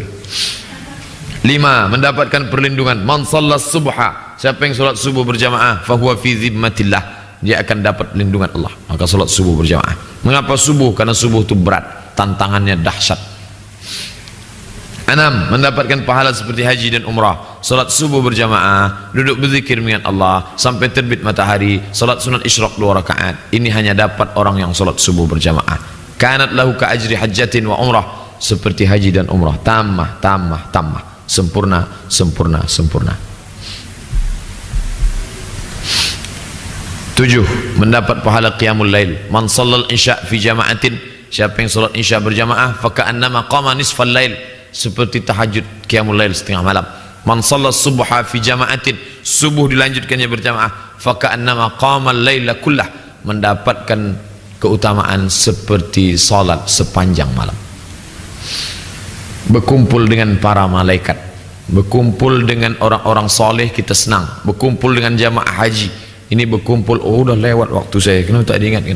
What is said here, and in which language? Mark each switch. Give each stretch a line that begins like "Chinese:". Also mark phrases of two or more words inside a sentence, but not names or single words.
Indonesian: 5, mendapatkan perlindungan.
Arabic: من صلى الصبح,
Indonesian: siapa yang solat subuh berjamaah,
Arabic: فهو في ذمة الله,
Indonesian: dia akan dapat lindungan Allah. Maka solat subuh berjamaah. Mengapa subuh? Karena subuh itu berat, tantangannya dahsyat. 6, mendapatkan pahala seperti haji dan umrah. Solat subuh berjamaah, duduk berzikir mengingat Allah sampai terbit matahari, solat sunat isyraq 2 rakaat. Ini hanya dapat orang yang solat subuh berjamaah.
Arabic: كانت له كأجر حجة وعمرة,
Indonesian: seperti haji dan umrah. Tamah, sempurna. 7, mendapat pahala
Arabic: قيام الليل. من صلى العشاء في جماعة,
Indonesian: siapa yang salat isya berjamaah,
Arabic: فكأنما قام نصف الليل,
Indonesian: seperti tahajud
Arabic: قيام الليل
Indonesian: setengah malam.
Arabic: من صلى الصبح في جماعة,
Indonesian: subuh dilanjutkannya berjamaah,
Arabic: فكأنما قام الليل كله,
Indonesian: mendapatkan keutamaan seperti salat sepanjang malam. Berkumpul dengan para malaikat, berkumpul dengan orang-orang soleh, kita senang. Berkumpul dengan jamaah haji, ini berkumpul, udah lewat waktu saya, kenapa tak diingatkan?